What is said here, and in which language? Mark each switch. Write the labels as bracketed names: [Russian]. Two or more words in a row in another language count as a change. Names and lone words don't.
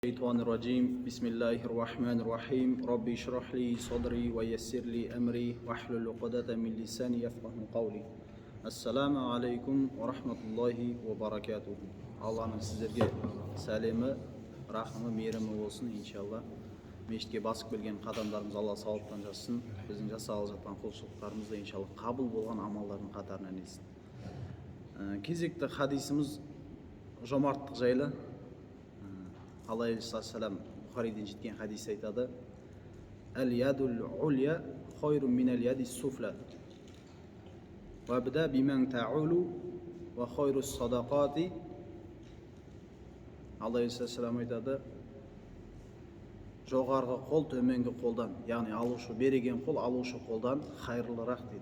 [Arabic] الشيطان الرجيم بسم الله الرحمن الرحيم ربي اشرح لي صدري ويسر لي أمري واحلل عقدة من لساني يفقهوا قولي. السلام عليكم ورحمة الله وبركاته. [Kazakh] Алланың сіздерге сәлемі, рахымы, мейірімі болсын, иншалла. Мешітке басып келген қадамдарымыз Алла сауаптан жазсын. Біздің жасалып жатқан құлшылықтарымызды иншалла қабыл болған амалдардың қатарынан етсін. Кезекті хадисіміз жомарттық жайлы. Алла алейхиссалам Бухариден жеткен хадис айтады: [Arabic] "اليد العليا خير من اليد السفلى. وابدأ بمن تعول وخير الصدقة." [Kazakh] Алла алейхиссалам айтады: жоғарғы қол төменгі қолдан, яғни алушы береген қол алушы қолдан хайырлырақ дейді.